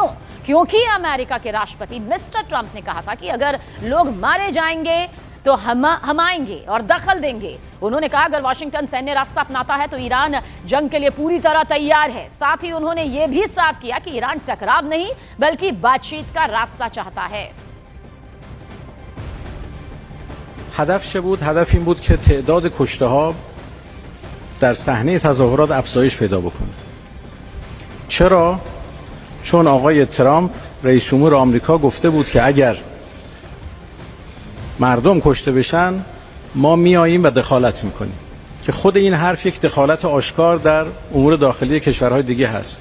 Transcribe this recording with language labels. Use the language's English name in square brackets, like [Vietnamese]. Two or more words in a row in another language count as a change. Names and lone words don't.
[Hindi] क्योंकि अमेरिका के राष्ट्रपति मिस्टर ट्रंप ने कहा था कि अगर लोग मारे जाएंगे तो हम आएंगे और दखल देंगे। उन्होंने कहा अगर वाशिंगटन सैन्य रास्ता अपनाता है तो ईरान जंग के लिए पूरी तरह तैयार है। साथ ही उन्होंने यह भी साफ किया कि ईरान टकराव नहीं बल्कि बातचीत का रास्ता चाहता है। [Persian] هدف چه بود؟ هدف این بود که تعداد کشته‌ها در صحنه تظاهرات افزایش پیدا بکنه. چرا؟ چون آقای ترامپ رئیس جمهور آمریکا گفته بود که اگر مردم کشته بشن ما میاییم و دخالت میکنیم، که خود این حرف یک دخالت آشکار در امور داخلی کشورهای دیگه هست.